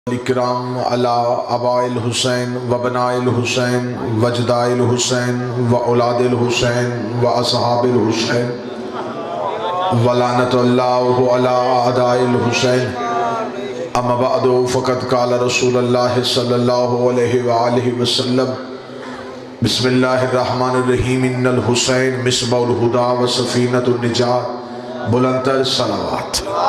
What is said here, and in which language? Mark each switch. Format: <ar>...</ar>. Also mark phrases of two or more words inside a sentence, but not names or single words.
<ar>الکرام علی اباء الحسین و بناء الحسین و اجداء الحسین و اولاد الحسین و اصحاب الحسین ولعنت اللہ علی اعداء الحسین اما بعد فقد قال رسول اللہ صلی اللہ علیہ وآلہ وسلم بسم اللہ الرحمن الرحیم ان الحسین مصباح الہدی و سفینۃ النجات</ar> <fa>بلندتر صلوات۔</fa>